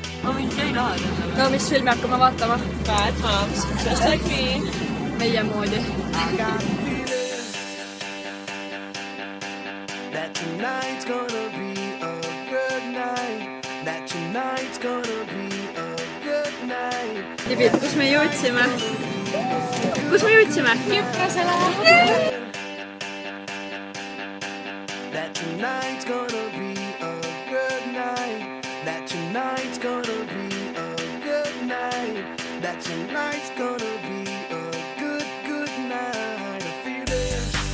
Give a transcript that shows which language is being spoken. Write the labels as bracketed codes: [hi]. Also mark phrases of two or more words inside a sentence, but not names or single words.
[et] ma mind ei taha. no mis filmi hakkame vaatama? [en] Bad Moms, just like me. [et] meie moodi. [en] That tonight's gonna be a good night. That tonight's gonna be a good night. [et] Tibid, kus me jõudsime? Kus me jõudsime? Küprosele. [en] That tonight's gonna be a good night. That tonight's gonna be a good night. That tonight's gonna be a good night. I feel it.